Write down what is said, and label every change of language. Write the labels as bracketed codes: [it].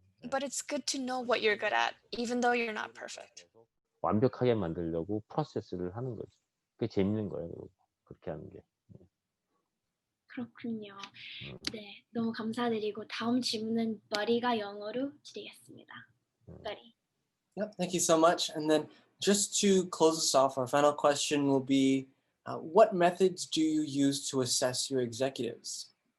[en] But it's good to know what you're good at, even though you're not perfect. [ko] 완벽하게 만들려고 프로세스를 하는 거죠. 그게 재밌는 거예요. 그렇게 하는 게. 그렇군요. 네, 너무 감사드리고 다음 질문은 buddy가 영어로 드리겠습니다. [en] Buddy. Yep, thank you so much. And then just to close us off, our final question will be, what methods do you use to assess your executives?